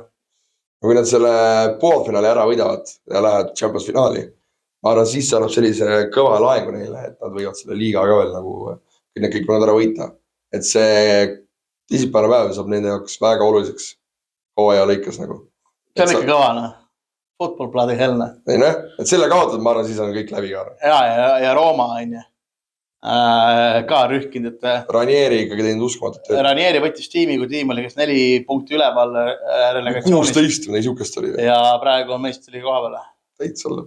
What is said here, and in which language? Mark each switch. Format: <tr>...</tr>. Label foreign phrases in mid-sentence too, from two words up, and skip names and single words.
<et>Kui nad selle poolfinaali ära võidavad ja lähevad Champions finaali, ma arvan, siis annab sellise kõva laengu neile, et nad võivad selle liiga ka veel nagu kõik võivad ära võita. Et see teisipäevane päev saab nende jaoks väga oluliseks hooaja lõikas nagu. See on ikka kõva,</et> <en>Football bloody hell.</en> <et>Ei näe, et selle kaotad, ma arvan, siis on kõik läbi ka. Ja Rooma on ju. Ka rühkinud, et... Ranieri ikkagi teinud uskomatut. Ranieri võttis tiimi, kui tiim oli 4 punkti üleval relegatsioonis. 16 või niisugust oli. Ja praegu on meistri koha peale. Täitsa olla.</et>